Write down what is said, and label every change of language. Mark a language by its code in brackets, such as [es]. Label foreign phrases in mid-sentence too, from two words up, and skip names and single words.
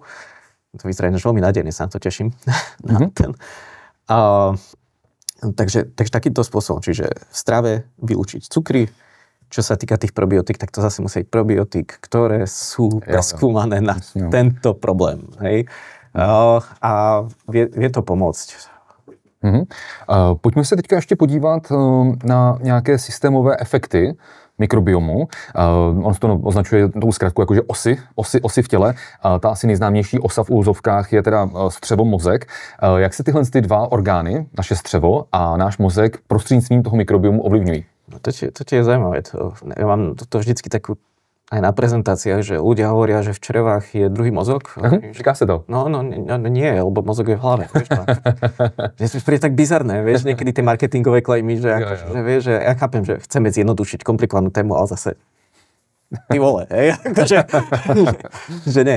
[sk] To vyzerá ináč veľmi nádejne, sa na to teším. Takže takýmto spôsobom, čiže v strave vylúčiť cukry. Čo sa týka tých probiotík, tak to zase musí byť probiotík, ktoré sú preskúmané na tento problém. Hej? A vie to pomôcť. [cs] Pojďme se teďka ještě podívat na nějaké systémové efekty mikrobiomu. On se to označuje tou zkratku jakože osy v těle. Ta asi nejznámější osa v úzovkách je teda střevo mozek. Jak se tyhle dva orgány, naše střevo a náš mozek prostřednictvím toho mikrobiomu ovlivňují? [sk] No to je zaujímavé. Ja mám to vždycky takú aj na prezentáciách, že ľudia hovoria, že v črevách je druhý mozog. [cs] Říká sa to? [sk] No nie, lebo mozog je v hlave. Vieš to? Je to tak bizarné, vieš, niekedy tie marketingové klejmy, že vieš, že ja chápem, že chceme zjednodušiť komplikovanú tému, ale zase ty vole, hej, že nie.